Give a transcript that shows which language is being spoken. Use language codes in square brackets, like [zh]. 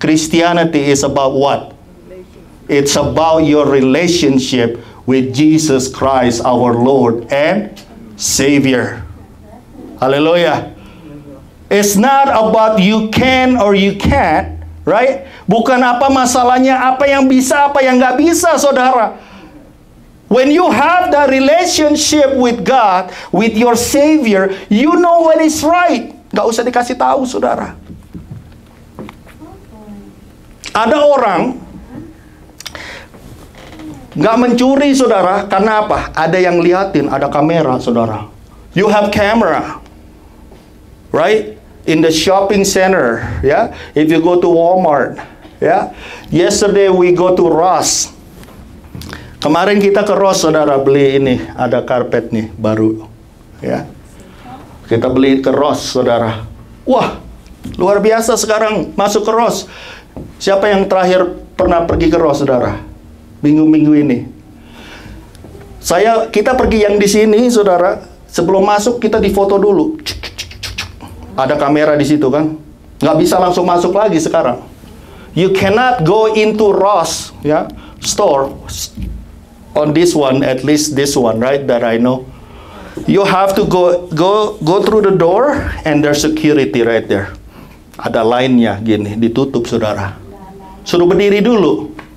[en] Christianity is about what? It's about your relationship with Jesus Christ, our Lord and Savior. Hallelujah. It's not about you can or you can't, right? [id] Bukan apa masalahnya, apa yang bisa, apa yang nggak bisa, saudara. [en] When you have that relationship with God, with your Savior, you know what is right. [id] Nggak usah dikasih tahu, saudara. Ada orang nggak mencuri, saudara, karena apa? Ada yang liatin, ada kamera, saudara. [en] You have camera, right? In the shopping center, yeah. If you go to Walmart, yeah. Yesterday we go to Ross. [id] Kemarin kita ke Ross, saudara, beli ini, ada karpet nih baru, ya. Kita beli ke Ross, saudara. Wah, luar biasa sekarang masuk ke Ross. Siapa yang terakhir pernah pergi ke Ross, saudara? Minggu-minggu ini. Kita pergi yang di sini, saudara. Sebelum masuk kita difoto dulu. Ada kamera di situ kan? Nggak bisa langsung masuk lagi sekarang. [en] You cannot go into Ross, ya, store on this one, at least this one, right? That I know. You have to go through the door and there's security right there. [id] Ada line-nya gini, ditutup, saudara. Suruh berdiri dulu.